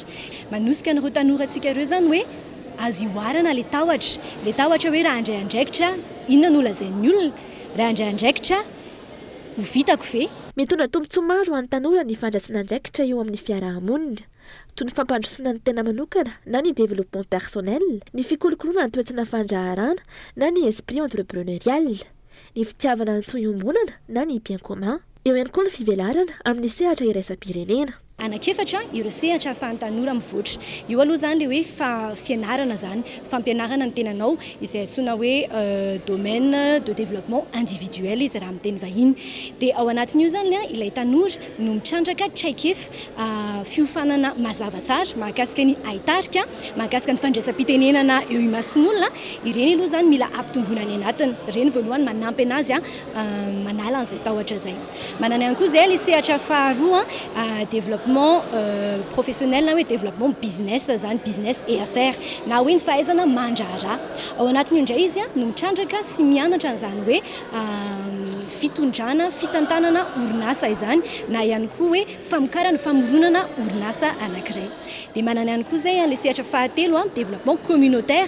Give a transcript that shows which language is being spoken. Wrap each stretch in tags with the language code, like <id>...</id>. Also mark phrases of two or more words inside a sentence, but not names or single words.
<mg>Manosika an'ireo tanorantsika ireo zany hoe azo ioarana le tahotra hoe raha andray andraikitra inona no lazain'ny olona, raha andray andraikitra ho vitako ve. Mitondra tombontsoa maro ho an'ny tanora ny fandraisana andraikitra eo amin'ny fiarahamonina toy ny fampandrosoana ny tena manokana na ny</mg> <fr>développement personnel,</fr> <mg>ny fikolokoloana ny toetsana fandraharana na ny</mg> <fr>esprit entrepreneurial,</fr> <mg>ny fitiavana ny soiombonana na ny</mg> <fr>bien commun.</fr> <mg>Eo ihany koa ny fivelarana amin'ny sehatra iraisam-pirenena. Anakefatra ireo sehatra ahafahan'ny tanora mivoatra. Io aloha zany le hoe fianarana zany, fampianarana ny tenanao izay antsoina hoe</mg> <fr>domaine de développement individuel</fr> <mg>izy raha amin'ny teny vahiny. Dia ao anatin'io zany ilay tanora no mitrandraka traikefa fiofanana mazava tsara mahakasika ny haitarika, mahakasika ny fandraisam-pitenenana eo imasin'olona. Ireny aloha zany mila ampitomboina any anatiny. Ireny voalohany manampy anazy manala an'izay tahotra zay. Manana ihany koa zay le sehatra faharoa</mg> <fr>développement professionnel</fr> <mg>na hoe</mg> <fr>développement business</fr> <mg>zany,</mg> <fr>business et affaires</fr> <mg>na hoe ny fahaizana mandraharaha. Ao anatin'io indray izy no mitrandraka sy mianatra an'izany hoe fitondrana, fitantanana orinasa izany na ihany koa hoe famokarana, famoronana orinasa anankiray. Dia manana ihany koa zay le sehatra fahatelo</mg> <fr>développement communautaire.</fr>